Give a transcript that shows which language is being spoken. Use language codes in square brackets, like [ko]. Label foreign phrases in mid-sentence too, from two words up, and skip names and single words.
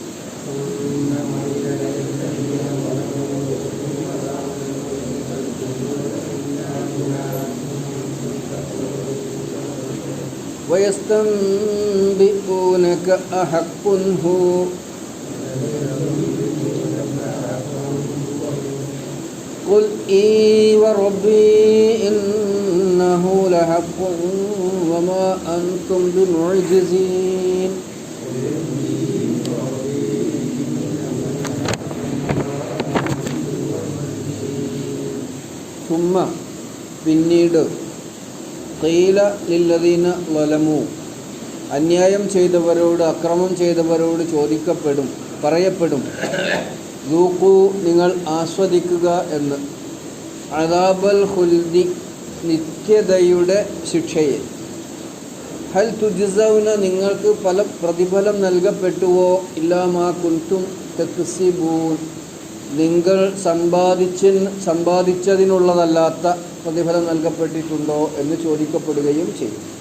[ar] ويستنبئونك أحق هو قل إي وربي إنه لحق وما أنتم بمعجزين. [ml] ثم പിന്നീട് [ar] قيل للذين ظلموا [ml] അന്യായം ചെയ്തവരോട്, അക്രമം ചെയ്തവരോട് പറയപ്പെടും, ദൂഖൂ നിങ്ങൾ ആസ്വദിക്കുക എന്ന്, [ar] عذاب الخلد [ml] നിത്യതയുടെ ശിക്ഷയെ, [ar] هل تجزون [ml] നിങ്ങൾക്ക് പ്രതിഫലം നൽകപ്പെട്ടുവോ, [ar] إلا ما كنتم تكسبون [ml] നിങ്ങൾ സമ്പാദിച്ചതിനുള്ളതല്ലാത്ത പ്രതിഫലം നൽകപ്പെട്ടിട്ടുണ്ടോ എന്ന് ചോദിക്കപ്പെടുകയും ചെയ്യും.